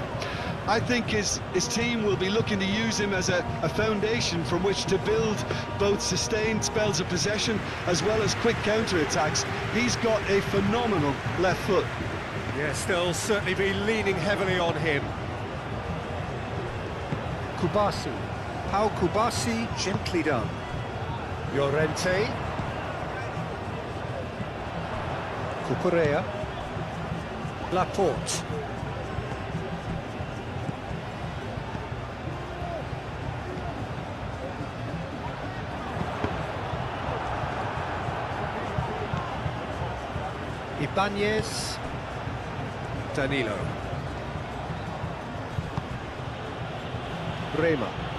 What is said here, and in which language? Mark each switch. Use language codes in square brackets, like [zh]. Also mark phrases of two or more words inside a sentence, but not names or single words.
[en] I think his team will be looking to use him as a foundation from which to build both sustained spells of possession as well as quick counter-attacks. He's got a phenomenal left foot. Yes, they'll certainly be leaning heavily on him. Kubasi. Pau Kubasi, gently done. Llorente. Cucurella. Laporte. Ibanez. Danilo. Rema.